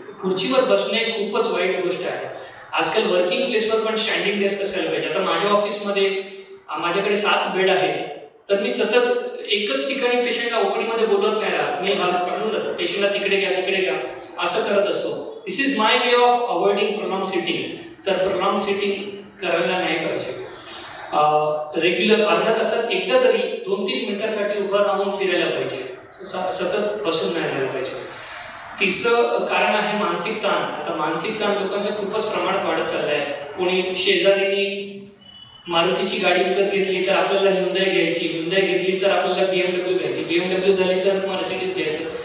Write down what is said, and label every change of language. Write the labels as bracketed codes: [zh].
[mr] खुर्चीवर बसणे खूपच वाईट गोष्ट आहे. आजकाल वर्किंग प्लेसवर पण स्टँडिंग डेस्क असायला पाहिजे. आता माझ्या ऑफिसमध्ये माझ्याकडे 7 बेड आहेत, तर मी सतत एकच ठिकाणी पेशंटला ओपीडीमध्ये बोलवत नाही राहत. मी म्हणून पेशंटला तिकडे घ्या असं करत असतो. [en] This is my way of avoiding prong sitting. [mr] तर प्रॉन्ग सिटिंग करायला नाही पाहिजे. रेग्युलर अर्ध्या तासात एकदा तरी 2-3 मिनिटासाठी उभं राहून फिरायला पाहिजे. सतत बसून नाही राहायला पाहिजे. तिसरं कारण आहे मानसिक ताण. आता मानसिक ताण लोकांच्या खूपच प्रमाणात वाढत चाललं आहे. कोणी शेजारीने मारुतीची गाडी विकत घेतली तर आपल्याला ह्युंदाई घ्यायची, ह्युंदाई घेतली तर आपल्याला BMW घ्यायची, BMW झाली तर मर्सिडीज घ्यायचं.